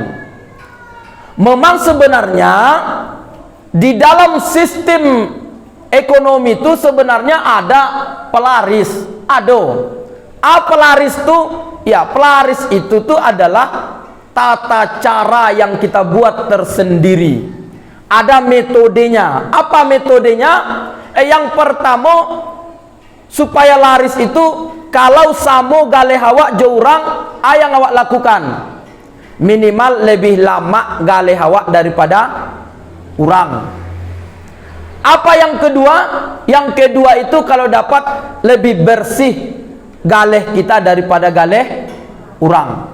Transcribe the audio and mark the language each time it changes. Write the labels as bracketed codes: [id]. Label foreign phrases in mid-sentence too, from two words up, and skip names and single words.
[id] Memang sebenarnya di dalam sistem ekonomi itu sebenarnya ada pelaris, pelaris itu, ya pelaris itu tuh adalah tata cara yang kita buat tersendiri. Ada metodenya. Apa metodenya? Yang pertama, supaya laris itu, kalau [min] samo galeh awak jorang, [id] yang awak lakukan minimal lebih lama [min] galeh awak [id] daripada orang. Apa yang kedua? Yang kedua itu kalau dapat lebih bersih galeh kita daripada galeh orang.